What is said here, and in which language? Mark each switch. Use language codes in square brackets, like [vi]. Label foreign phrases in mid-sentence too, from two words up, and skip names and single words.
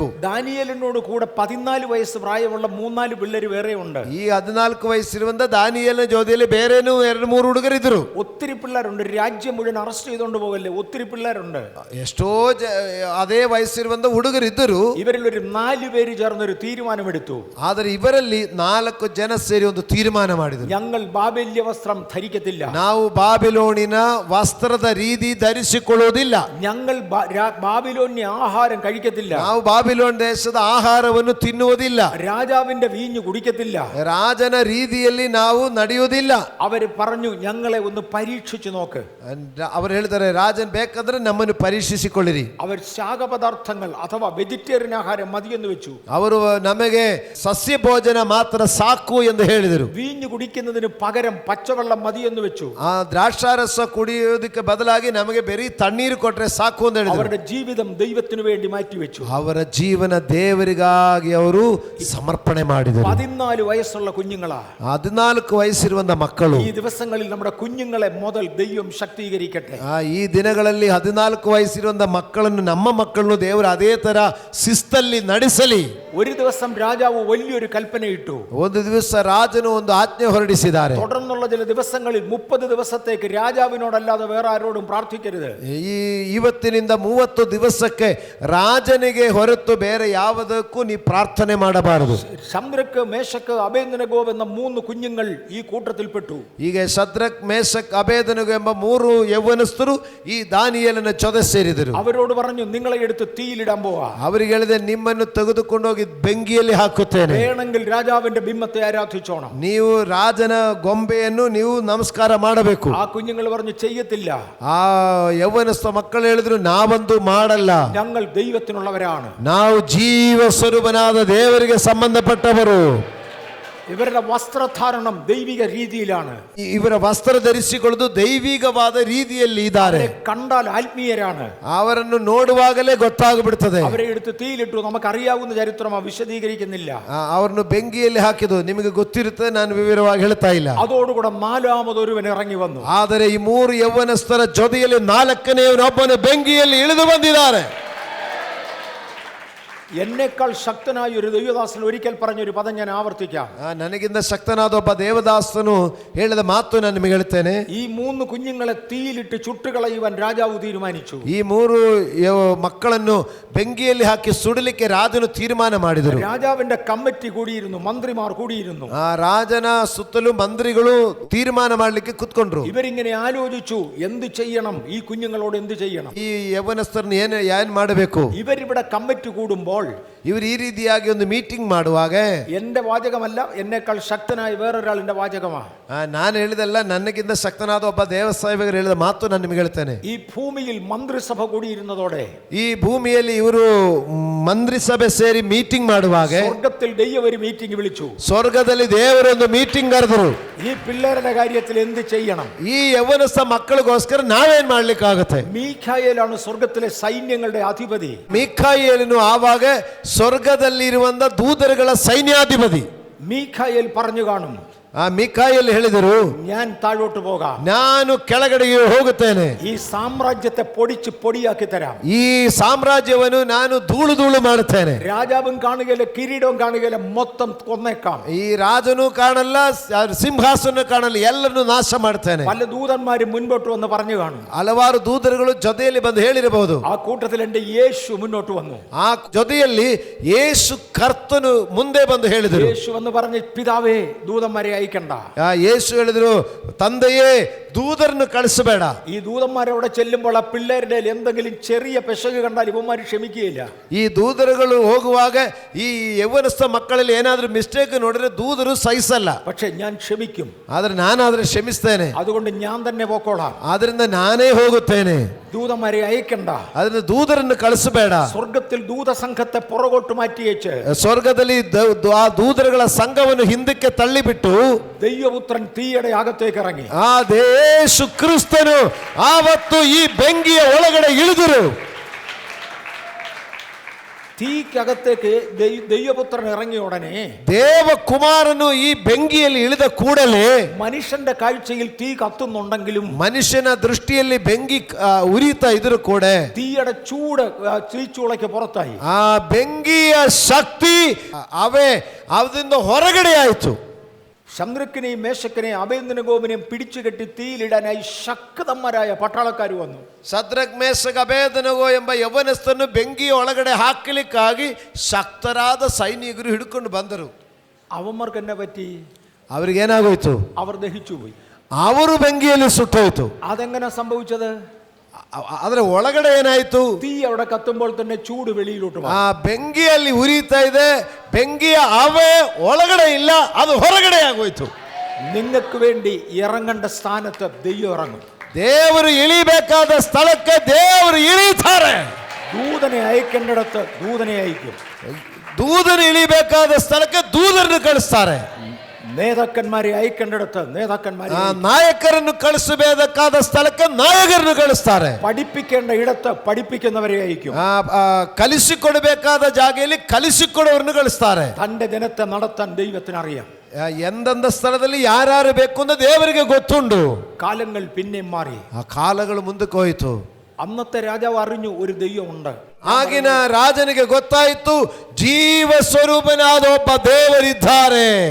[ml] ദാനിയേലിനോട് കൂടെ 14 വയസ്സ് പ്രായമുള്ള 3-4 പിള്ളേര് വേറെ ഉണ്ട്. [kn] ಈ 14 ವಯಸ್ಸಿರುವಂತ ದಾನಿಯೇಲನ ಜೊತೆಯಲ್ಲಿ ಬೇರೆನೂ 2-3 ಹುಡುಗರಿದ್ರು. [ml] ഒത്തിരി പിള്ളേരുണ്ട്. രാജ്യം മുഴുവൻ അറസ്റ്റ് ചെയ്തുകൊണ്ട് പോകല്ലേ, ഒത്തിരി പിള്ളേരുണ്ട്. [kn] ಎಷ್ಟೋ ಅದೇ ವಯಸ್ಸಿರುವಂತ ಹುಡುಗರಿದ್ದರು. [ml] ഇവരിൽ ഒരു 4 പേര് ചേർന്നൊരു തീരുമാനമെടുത്തു. [kn] ಆದರೆ ಇವರಲ್ಲಿ 4 ಜನ ಸೇರಿ ಒಂದು ತೀರ್ಮಾನ ಮಾಡಿದರು. [ml] ഞങ്ങൾ ബാബേല്യ വസ്ത്രം ധരിക്കത്തില്ല. [kn] ನಾವು ಬಾಬಿಲೋನಿನ ವಸ್ತ್ರದ ರೀತಿ ಧರಿಸಿಕೊಳ್ಳುವುದಿಲ್ಲ. [ml] ഞങ്ങൾ ബാബിലോന്യ ആഹാരം കഴിക്കത്തില്ല. [kn] ನಾವು ಬಾಬಿಲೋನ್ ದೇಶದ ಆಹಾರವನ್ನು ತಿನ್ನುವುದಿಲ್ಲ. [ml] രാജാവിന്റെ വീഞ്ഞ് കുടിക്കത്തില്ല. [kn] ರಾಜನ ರೀತಿಯಲ್ಲಿ ನಾವು ನಡೆಯುವುದಿಲ್ಲ. [ml] അവര് പറഞ്ഞു ഞങ്ങളെ ഒന്ന് പരീക്ഷിച്ചു നോക്ക്. [kn] ಅವರು ಹೇಳ್ತಾರೆ ರಾಜನ್ ಬೇಕಾದ್ರೆ ನಮ್ಮನ್ನು ಪರೀಕ್ಷಿಸಿಕೊಳ್ಳಿರಿ. [ml] അവർ ശാകപദാർത്ഥങ്ങൾ അഥവാ വെജിറ്റേറിയൻ ആഹാരം മതിയെന്ന് വെച്ചു. [kn] ಅವರು ನಮಗೆ ಸಸ್ಯ ಭೋಜನ ಮಾತ್ರ ಸಾಕು ಎಂದು ಹೇಳಿದರು. [ml] വീഞ്ഞ് കുടിക്കുന്നതിന് പകരം പച്ചവെള്ളം മതിയെന്ന് വെച്ചു. [kn] ಆ ದ್ರಾಕ್ಷಾರಸ ಕುಡಿಯೋದಕ್ಕೆ ಬದಲಾಗಿ ನಮಗೆ ಬರೀ ತಣ್ಣೀರು ಕೊಟ್ರೆ ಸಾಕು ಅಂತ ಹೇಳಿದರು. [ml] അവരുടെ ജീവിതം ദൈവത്തിനു വേണ്ടി മാറ്റിവെച്ചു. [kn] ಅವರ ಜೀವನ ದೇವರಿಗಾಗಿ ಅವರು ಸಮರ್ಪಣೆ ಮಾಡಿದರು. [ml] 14 വയസ്സുള്ള കുഞ്ഞുങ്ങളാ. [kn] 14 ವಯಸ್ಸಿರುವಂತ ಮಕ್ಕಳು. [ml] ഈ ദിവസങ്ങളിൽ നമ്മുടെ കുഞ്ഞുങ്ങളെ മുതൽ ദൈവം ശക്തീകരിക്കട്ടെ. [kn] ಈ ದಿನಗಳಲ್ಲಿ 14 ವಯಸ್ಸಿರುವಂತ ಮಕ್ಕಳನ್ನು ನಮ್ಮ ಮಕ್ಕಳನ್ನು ದೇವರು ಅದೇ ತರ ಶಿಸ್ತಲ್ಲಿ ನಡೆಸಲಿ. [ml] ഒരു ദിവസം രാജാവ് വലിയൊരു കൽപ്പന ഇട്ടു. [kn] ಒಂದು ದಿವಸ ರಾಜನು ಒಂದು ಆಜ್ಞೆ ಹೊರಡಿಸಿದ್ದಾರೆ. [ml] തുടർന്നുള്ള ചില ദിവസങ്ങളിൽ 30 ദിവസത്തേക്ക് രാജാവിനോടല്ലാതെ വേറെ ആരോടും പ്രാർത്ഥിക്കരുത്. [kn] ಇವತ್ತಿನಿಂದ 30 ದಿವಸಕ್ಕೆ ರಾಜನಿಗೆ ಹೊರತು ಬೇರೆ ಯಾವುದಕ್ಕೂ ನೀ ಪ್ರಾರ್ಥನೆ ಮಾಡಬಾರದು. [ml] ശദ്രക്ക് മേശക്ക് അബേദ്നെഗോ എന്ന 3 കുഞ്ഞുങ്ങൾ ഈ കൂട്ടത്തിൽപ്പെട്ടു. [kn] ಈಗ ಶದ್ರಕ್ ಮೇಷಕ್ ಅಬೇದನೆಗೋ ಎಂಬ 3 ಯೌವನಸ್ಥರು ಈ ದಾನಿಯೇಲನ ಜೊತೆ ಸೇರಿದರು. [ml] അവരോട് പറഞ്ഞു നിങ്ങളെ എടുത്ത് തീയിലിടാൻ പോവാ. [kn] ಅವರಿಗೆ ಹೇಳಿದೆ ನಿಮ್ಮನ್ನು ತೆಗೆದುಕೊಂಡು ಹೋಗಿ ಬೆಂಕಿಯಲ್ಲಿ ಹಾಕುತ್ತೇನೆ. [ml] വേണമെങ്കിൽ രാജാവിന്റെ ബിംബത്തെ ആരാധിച്ചോണം. [kn] ನೀವು ರಾಜನ ಗೊಂಬೆಯನ್ನು ನೀವು ನಮಸ್ಕಾರ ಮಾಡಬೇಕು. [ml] ആ കുഞ്ഞുങ്ങൾ പറഞ്ഞു ചെയ്യത്തില്ല. [kn] ಆ ಯೌವನಸ್ಥ ಮಕ್ಕಳು ಹೇಳಿದ್ರು ನಾವಂತೂ ಮಾಡಲ್ಲ. [ml] ഞങ്ങൾ ദൈവത്തിനുള്ളവരാണ്. [kn] ನಾವು ಜೀವ ಸ್ವರೂಪನಾದ ದೇವರಿಗೆ ಸಂಬಂಧಪಟ್ಟವರು. [ml] ഇവരുടെ വസ്ത്രധാരണം ദൈവിക രീതിയിലാണ്. [kn] ಇವರ ವಸ್ತ್ರ ಧರಿಸಿಕೊಳ್ಳುವುದು ದೈವಿಕವಾದ ರೀತಿಯಲ್ಲಿ ಇದ್ದಾರೆ. [ml] കണ്ടാൽ ആത്മീയരാണ്. [kn] ಅವರನ್ನು ನೋಡುವಾಗಲೇ ಗೊತ್ತಾಗ್ಬಿಡ್ತದೆ. [ml] അവരെ എടുത്ത് തീയിലിട്ടു. നമുക്കറിയാവുന്ന ചരിത്രം വിശദീകരിക്കുന്നില്ല. [kn] ಅವರನ್ನು ಬೆಂಕಿಯಲ್ಲಿ ಹಾಕಿದ್ದು ನಿಮಗೆ ಗೊತ್ತಿರುತ್ತೆ, ನಾನು ವಿವರವಾಗಿ ಹೇಳ್ತಾ ಇಲ್ಲ. [ml] അതോടുകൂടെ 4ാമതൊരുവൻ ഇറങ്ങി വന്നു. [kn] ಆದರೆ ಈ 3 ಯೌವನಸ್ಥರ ಜೊತೆಯಲ್ಲಿ 4ನೇಯವನೊಬ್ಬನು ಬೆಂಕಿಯಲ್ಲಿ ಇಳಿದು ಬಂದಿದ್ದಾರೆ. [ml] എന്നേക്കാൾ ശക്തനായ ഒരു ദൈവദാസൻ ഒരിക്കൽ പറഞ്ഞൊരു പദം ഞാൻ ആവർത്തിക്കാം. [kn] ನನಗಿಂತ ಶಕ್ತನಾದ ಒಬ್ಬ ದೇವದಾಸನು ಹೇಳಿದ ಮಾತು ನಾನು ನಿಮಗೆ ಹೇಳ್ತೇನೆ. [ml] ഈ 3 കുഞ്ഞുങ്ങളെ തീയിലിട്ട് ചുട്ടുകളയുവാൻ രാജാവ് തീരുമാനിച്ചു. [kn] ಈ 3 ಮಕ್ಕಳನ್ನು ಬೆಂಕಿಯಲ್ಲಿ ಹಾಕಿ ಸುಡಲಿಕ್ಕೆ ರಾಜನು ತೀರ್ಮಾನ ಮಾಡಿದರು. [ml] രാജാവിന്റെ കമ്മിറ്റി കൂടിയിരുന്നു, മന്ത്രിമാർ കൂടിയിരുന്നു. [kn] ಆ ರಾಜನ ಸುತ್ತಲೂ ಮಂತ್ರಿಗಳು ತೀರ್ಮಾನ ಮಾಡಲಿಕ್ಕೆ ಕುತ್ಕೊಂಡ್ರು. [ml] ഇവരിങ്ങനെ ആലോചിച്ചു എന്ത് ചെയ്യണം, ഈ കുഞ്ഞുങ്ങളോട് എന്ത് ചെയ്യണം. [kn] ಈ ಯವನಸ್ಥರನ್ನು ಏನ್ ಮಾಡಬೇಕು. [ml] ഇവരിവിടെ കമ്മിറ്റി കൂടുമ്പോൾ [kn] ಇವರು ಈ ರೀತಿಯಾಗಿ ಒಂದು ಮೀಟಿಂಗ್ ಮಾಡುವಾಗ [ml] എന്റെ വാചകമല്ല, എന്നേക്കാൾ ശക്തനായ വേറൊരാളിന്റെ വാചകമാണ്. [kn] ನಾನು ಹೇಳಿದಲ್ಲ, ನನಗಿಂತ ಶಕ್ತನಾದ ಒಬ್ಬ ದೇವಸೇವಕರು ಹೇಳಿದ ಮಾತು ನಾನು ನಿಮಗೆ ಹೇಳ್ತೇನೆ. [ml] ഈ ഭൂമിയിൽ മന്ത്രിസഭ കൂടിയിരുന്നതോടെ [kn] ಈ ಭೂಮಿಯಲ್ಲಿ ಇವರು ಮಂತ್ರಿಸಭೆ ಸೇರಿ ಮೀಟಿಂಗ್ ಮಾಡುವಾಗ [ml] സ്വർഗത്തിൽ ദൈവം ഒരു മീറ്റിംഗ് വിളിച്ചു. [kn] ಸ್ವರ್ಗದಲ್ಲಿ ದೇವರೊಂದು ಮೀಟಿಂಗ್ ಕರೆದರು. [ml] ഈ പിള്ളേരുടെ കാര്യത്തിൽ എന്ത് ചെയ്യണം? [kn] ಈ ಯವನಸ್ಥ ಮಕ್ಕಳಿಗೋಸ್ಕರ ನಾವೇನ್ ಮಾಡ್ಲಿಕ್ಕಾಗತ್ತೆ? [ml] മീഖായേലാണ് സ്വർഗത്തിലെ സൈന്യങ്ങളുടെ അധിപതി. [kn] ಮೀಖಾಯೇಲನು ಆವಾಗ ಸ್ವರ್ಗದಲ್ಲಿರುವಂತ ದೂತರುಗಳ ಸೈನ್ಯಾಧಿಪತಿ. [ml] മീഖായേൽ പറഞ്ഞു കാണും, [kn] ಆ ಮೀಖಾಯೇಲ್ ಹೇಳಿದರು, [ml] ഞാൻ താഴോട്ട് പോകാം, [kn] ನಾನು ಕೆಳಗಡೆಗೆ ಹೋಗುತ್ತೇನೆ, [ml] ഈ സാമ്രാജ്യത്തെ പൊടിച്ച് പൊടിയാക്കി തരാം, [kn] ಈ ಸಾಮ್ರಾಜ್ಯವನ್ನು ನಾನು ಧೂಳು ಧೂಳು ಮಾಡುತ್ತೇನೆ, [ml] രാജാവും കാണുകയില്ല, കിരീടവും കാണുകയില്ല, മൊത്തം കൊന്നേക്കാം, [kn] ಈ ರಾಜನು ಕಾಣಲ್ಲ, ಸಿಂಹಾಸನ ಕಾಣಲ್ಲ, ಎಲ್ಲರನ್ನು ನಾಶ ಮಾಡ್ತೇನೆ. [ml] പല ദൂതന്മാരും മുൻപോട്ട് വന്ന് പറഞ്ഞു കാണും. [kn] ಹಲವಾರು ದೂತರುಗಳು ಜೊತೆಯಲ್ಲಿ ಬಂದು ಹೇಳಿರಬಹುದು. [ml] ആ കൂട്ടത്തിൽ എന്റെ യേശു മുന്നോട്ട് വന്നു. [kn] ಆ ಜೊತೆಯಲ್ಲಿ ಯೇಸು ಕರ್ತನು ಮುಂದೆ ಬಂದು ಹೇಳಿದರು. [ml] യേശു എന്ന് പറഞ്ഞ്, പിതാവേ ദൂതന്മാരെ അയക്കണ്ട. [kn] ಯೇಸು ಹೇಳಿದ್ರು, ತಂದೆಯೇ ദൂതರನ್ನು ಕಳಿಸಬೇಡ. [ml] ഈ ദൂതന്മാരവിടെ ചെല്ലുമ്പോൾ ആ പിള്ളേരുടെ എന്തെങ്കിലും ചെറിയ പെശക് കണ്ടാൽ ഇവന്മാർ ക്ഷമിക്കുകയില്ല. [kn] ಈ ದೂತರುಗಳು ಹೋಗುವಾಗ ಈ ಯೌವನಸ್ಥ ಮಕ್ಕಳಲ್ಲಿ ಏನಾದ್ರೂ ಮಿಸ್ಟೇಕ್ ನೋಡಿದ್ರೆ ದೂತರು ಸಹಿಸಲ್ಲ. [ml] പക്ഷെ ഞാൻ ക്ഷമിക്കും, [kn] ಆದ್ರೆ ನಾನಾದ್ರೆ ಕ್ಷಮಿಸ್ತೇನೆ, [ml] അതുകൊണ്ട് ഞാൻ തന്നെ പോക്കോളാം. [kn] ಆದ್ರಿಂದ ನಾನೇ ಹೋಗುತ್ತೇನೆ. [ml] ദൂതന്മാരെ അയക്കണ്ട. [kn] ಆದ್ರಿಂದ ದೂತರನ್ನು ಕಳಿಸಬೇಡ. [ml] സ്വർഗത്തിൽ ദൂതസംഘത്തെ പുറകോട്ട് മാറ്റിയേച്ച് [kn] ಸ್ವರ್ಗದಲ್ಲಿ ಆ ದೂತರುಗಳ ಸಂಘವನ್ನು ಹಿಂದಕ್ಕೆ ತಳ್ಳಿಬಿಟ್ಟು [ml] ദൈവപുത്രൻ തീയുടെ അകത്തേക്ക് ഇറങ്ങി. [kn] ಆ ಯೇಸು ಕ್ರಿಸ್ತನು ಆವತ್ತು ಈ ಬೆಂಕಿಯ ಒಳಗಡೆ ಇಳಿದರು. [ml] തീക്കകത്തേക്ക് ദൈവപുത്രൻ ഇറങ്ങിയ ഉടനെ [kn] ದೇವಕುಮಾರನು ಈ ಬೆಂಕಿಯಲ್ಲಿ ಇಳಿದ ಕೂಡಲೇ [ml] മനുഷ്യന്റെ കാഴ്ചയിൽ തീ കത്തുന്നുണ്ടെങ്കിലും [kn] ಮನುಷ್ಯನ ದೃಷ್ಟಿಯಲ್ಲಿ ಬೆಂಕಿ ಉರಿತಾ ಇದ್ರು ಕೂಡ [ml] തീയുടെ ചൂട് തീച്ചൂളയ്ക്ക് പുറത്തായി. [kn] ಆ ಬೆಂಕಿಯ ಶಕ್ತಿ ಅದರಿಂದ ಹೊರಗಡೆ ಆಯಿತು. [ml] ശദ്രക്കിനെയും മേശക്കിനെയും അബേദ്നെഗോവിനെയും പിടിച്ചുകെട്ടി തീയിലിടാനായി ശക്തന്മാരായ പട്ടാളക്കാർ വന്നു. [kn] ಶದ್ರಕ್ ಮೇಷಕ್ ಅಬೇದನಗೋ ಎಂಬ ಯವನಸ್ಥನ್ನು ಬೆಂಕಿಯ ಒಳಗಡೆ ಹಾಕಲಿಕ್ಕಾಗಿ ಶಕ್ತರಾದ ಸೈನಿಕರು ಹಿಡ್ಕೊಂಡು ಬಂದರು. [ml] അവന്മാർക്ക് എന്നെ പറ്റി? [kn] ಅವ್ರಿಗೇನಾಗೋಯ್ತು? [ml] അവർ ദഹിച്ചുപോയി. [kn] ಅವರು ಬೆಂಕಿಯಲ್ಲಿ ಸುಟ್ಟೋಯ್ತು. [ml] അതെങ്ങനെ സംഭവിച്ചത്? [kn] ಆದ್ರೆ ಒಳಗಡೆ ಏನಾಯ್ತು? [ml] തീ അവിടെ കത്തുമ്പോൾ തന്നെ ചൂട് വെളിയിലോട്ട് [kn] ಆ ಬೆಂಕಿಯಲ್ಲಿ ಉರಿತಾ ಇದೆ, ಬೆಂಕಿಯ ಅವೇ ಒಳಗಡೆ ಇಲ್ಲ, ಅದು ಹೊರಗಡೆ ಆಗೋಯ್ತು. [ml] നിങ്ങൾക്ക് വേണ്ടി ഇറങ്ങേണ്ട സ്ഥാനത്ത് ദൈവം ഇറങ്ങും. [kn] ದೇವರು ಇಳಿಬೇಕಾದ ಸ್ಥಳಕ್ಕೆ ದೇವರು ಇಳಿತಾರೆ. [ml] ദൂതനെ അയക്കേണ്ടിടത്ത് ദൂതനെ അയക്കും. [kn] ದೂತರು ಇಳಿಬೇಕಾದ ಸ್ಥಳಕ್ಕೆ ದೂತರನ್ನು ಕಳಿಸ್ತಾರೆ. [ml] നേതാക്കന്മാരെ അയക്കേണ്ടിടത്ത് നേതാക്കന്മാരെ, [kn] ನಾಯಕರನ್ನು ಕಳಿಸಬೇಕಾದ ಸ್ಥಳಕ್ಕೆ ನಾಯಕರನ್ನು ಕಳಿಸ್ತಾರೆ. [ml] പഠിപ്പിക്കേണ്ട ഇടത്ത് പഠിപ്പിക്കുന്നവരെ അയക്കും. [kn] ಕಲಿಸಿಕೊಡಬೇಕಾದ ಜಾಗೆಯಲ್ಲಿ ಕಲಿಸಿಕೊಡೋರನ್ನು ಕಳಿಸ್ತಾರೆ. [ml] തന്റെ ജനത്തെ നടത്താൻ ദൈവത്തിന് അറിയാം. [kn] ಎಂದೆಂದ ಸ್ಥಳದಲ್ಲಿ ಯಾರ್ಯಾರು ಬೇಕು ಅಂತ ದೇವರಿಗೆ ಗೊತ್ತುಂಟು. [ml] കാലങ്ങൾ പിന്നെയും മാറി. [kn] ಆ ಕಾಲಗಳು ಮುಂದಕ್ಕೆ ಹೋಯಿತು. [ml] അന്നത്തെ രാജാവ് അറിഞ്ഞു ഒരു ദൈവമുണ്ട്. [kn] ಆಗಿನ ರಾಜನಿಗೆ ಗೊತ್ತಾಯಿತು, ಜೀವ ಸ್ವರೂಪನಾದ ಒಬ್ಬ ದೇವರಿದ್ದಾರೆ.